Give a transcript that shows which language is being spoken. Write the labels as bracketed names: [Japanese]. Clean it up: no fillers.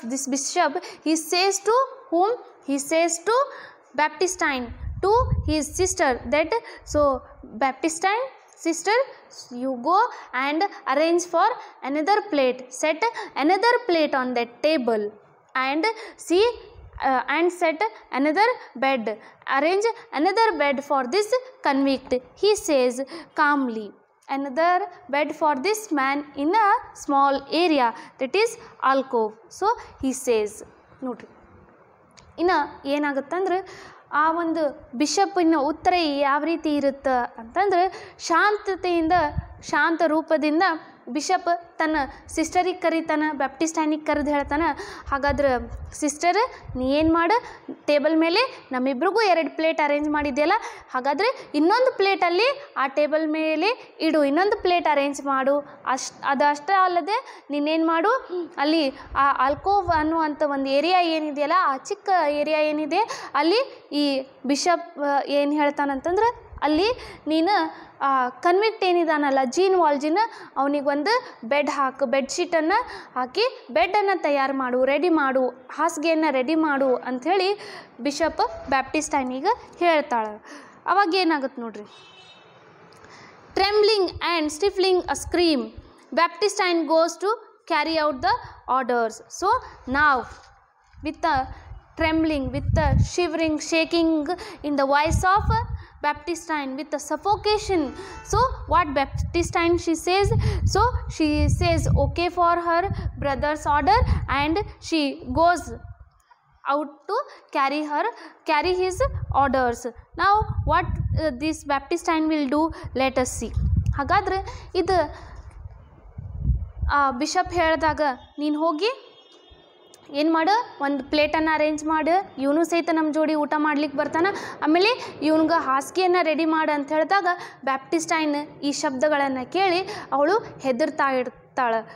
[English] This Bishop, he says to whom? He says to Baptistine, to his sister, that so Baptistine, sister, you go and arrange for another plate, set another plate on that table and see and set another bed, arrange another bed for this convict, he says calmly. Another bed for this man in a small area, that is alcove. So he says. [Kannada] ನೋಡ್ರಿ, ಇನ್ನು ಏನಾಗುತ್ತಂದ್ರೆ ಆ ಒಂದು ಬಿಷಪ್ಪಿನ ಉತ್ತರ ಯಾವ ರೀತಿ ಇರುತ್ತೆ ಅಂತಂದ್ರೆ ಶಾಂತತೆಯಿಂದ, ಶಾಂತ ರೂಪದಿಂದ ಬಿಷಪ್ ತನ್ನ ಸಿಸ್ಟರಿಗೆ ಕರೀತಾನೆ, ಬ್ಯಾಪ್ಟಿಸ್ಟೈನಿಗೆ ಕರೆದು ಹೇಳ್ತಾನೆ, ಹಾಗಾದ್ರೆ ಸಿಸ್ಟರ್ ನೀ ಏನು ಮಾಡು, ಟೇಬಲ್ ಮೇಲೆ ನಮ್ಮಿಬ್ರಿಗೂ 2 ಪ್ಲೇಟ್ ಅರೇಂಜ್ ಮಾಡಿದೆಯಲ್ಲ, ಹಾಗಾದರೆ ಇನ್ನೊಂದು ಪ್ಲೇಟಲ್ಲಿ ಆ ಟೇಬಲ್ ಮೇಲೆ ಇಡು, ಇನ್ನೊಂದು ಪ್ಲೇಟ್ ಅರೇಂಜ್ ಮಾಡು. ಅದಷ್ಟೇ ಅಲ್ಲದೆ ನೀನೇನು ಮಾಡು, ಅಲ್ಲಿ ಆ ಆಲ್ಕೋವ್ ಅನ್ನುವಂಥ ಒಂದು ಏರಿಯಾ ಏನಿದೆಯಲ್ಲ, ಆ ಚಿಕ್ಕ ಏರಿಯಾ ಏನಿದೆ ಅಲ್ಲಿ ಈ ಬಿಷಪ್ ಏನು ಹೇಳ್ತಾನಂತಂದ್ರೆ ಅಲ್ಲಿ ನೀನು ಕನ್ವಿಕ್ಟ್ ಏನಿದಾನಲ್ಲ ಜೀನ್ ವಾಲ್ಜಿನ್, ಅವನಿಗೊಂದು ಬೆಡ್ ಹಾಕು, ಬೆಡ್ಶೀಟನ್ನು ಹಾಕಿ ಬೆಡ್ಡನ್ನು ತಯಾರು ಮಾಡು, ರೆಡಿ ಮಾಡು, ಹಾಸಿಗೆಯನ್ನು ರೆಡಿ ಮಾಡು ಅಂಥೇಳಿ ಬಿಷಪ್ ಬ್ಯಾಪ್ಟಿಸ್ಟೈನಿಗೆ ಹೇಳ್ತಾಳೆ. ಅವಾಗ ಏನಾಗುತ್ತೆ ನೋಡ್ರಿ, [English] Trembling and stifling a scream, Baptistine goes to carry out the orders. So now with the trembling, with the shivering, shaking in the voice of Baptistine, with the suffocation, so what Baptistine she says, so she says okay for her brother's order and she goes out to carry his orders. Now what this Baptistine will do, let us see. [Kannada] ಹಾಗಾದ್ರೆ ಇದು bishop ಹೇಳಿದಾಗ ನೀನು ಹೋಗಿ ಏನು ಮಾಡು, ಒಂದು ಪ್ಲೇಟನ್ನು arrange ಮಾಡು, ಇವನು ಸಹಿತ ನಮ್ಮ ಜೋಡಿ ಊಟ ಮಾಡ್ಲಿಕ್ಕೆ ಬರ್ತಾನೆ, ಆಮೇಲೆ ಇವನಿಗೆ ಹಾಸಿಗೆಯನ್ನು ರೆಡಿ ಮಾಡು ಅಂತ ಹೇಳಿದಾಗ ಬ್ಯಾಪ್ಟಿಸ್ಟೈನ್ ಈ ಶಬ್ದಗಳನ್ನು ಕೇಳಿ ಅವಳು ಹೆದರ್ತಾ ಇರ್ತಾಳೆ.